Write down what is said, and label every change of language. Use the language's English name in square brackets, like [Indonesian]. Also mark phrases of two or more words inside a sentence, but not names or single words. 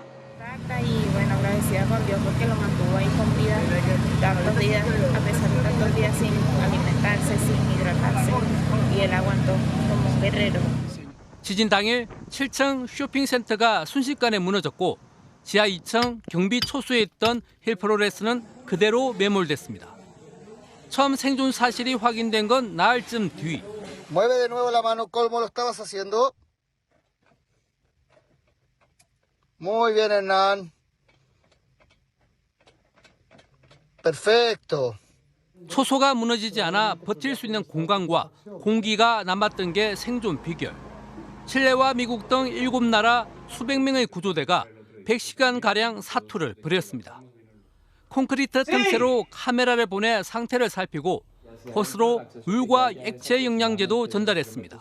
[Korean] 지진 당일 7층 쇼핑센터가 순식간에 무너졌고 지하 2층 경비 초소에 있던 힐 프로레스는 그대로 매몰됐습니다. 처음 생존 사실이 확인된 건 나흘쯤 뒤. [Spanish] Mueve de nuevo la mano, ¿cómo lo estabas haciendo? Muy bien, Hernán. Perfecto. [Korean] 초소가 무너지지 않아 버틸 수 있는 공간과 공기가 남았던 게 생존 비결. 칠레와 미국 등 7나라 수백 명의 구조대가 100시간가량 사투를 벌였습니다. 콘크리트 틈새로 카메라를 보내 상태를 살피고 호스로 물과 액체 영양제도 전달했습니다.